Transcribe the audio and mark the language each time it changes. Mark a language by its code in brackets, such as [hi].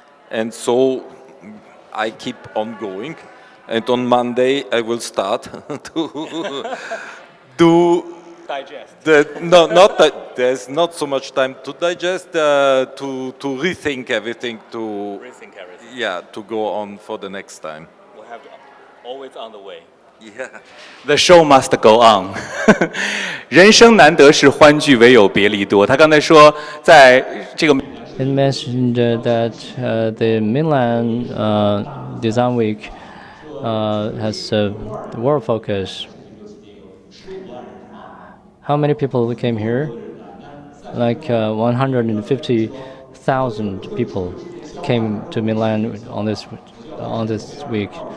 [en] And so I keep on going, and on Monday I will start to digest. No, not that there's not so much time to digest, to rethink everything, Rethink everything. yeah, to go on for the next time. We have to always on the way. Yeah. The show must go on 。 [zh] 人生难得是欢聚，唯有别离多。他刚才说，在这个 [en] It mentioned that the Milan Design Week has a world focus. How many people came here? Like 150,000 people came to Milan on this week.